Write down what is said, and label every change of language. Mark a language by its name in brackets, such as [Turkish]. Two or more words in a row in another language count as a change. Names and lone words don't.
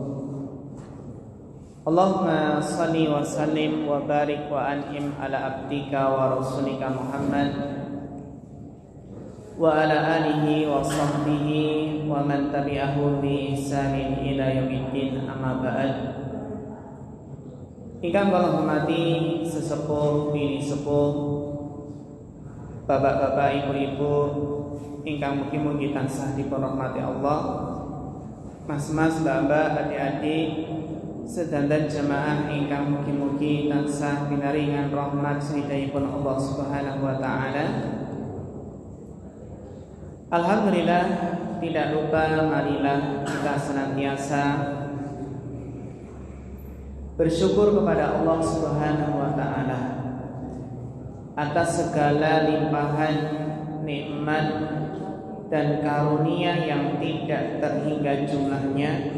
[Arabic] اللهم صل وسلم وبارك وأنعم على عبدك ورسولك محمد وعلى آله وصحبه ومن تبعه بإحسان إلى يوم الدين، أما بعد. [Javanese] Ingkang kula hormati sesepuh bini sepuh, bapak-bapak, ibu-ibu ingkang mugi-mugi tansah dipun rahmati Allah, mas-mas, mbak-mbak, adik-adik sedanten jemaah ingkang mugi-mugi tansah pinaringan rahmat sayyidipun [Arabic] الله سبحانه وتعالى. [Indonesian] Alhamdulillah, tidak lupa marilah kita senantiasa bersyukur kepada [Arabic] الله سبحانه وتعالى [Indonesian] atas segala limpahan nikmat dan karunia yang tidak terhingga jumlahnya,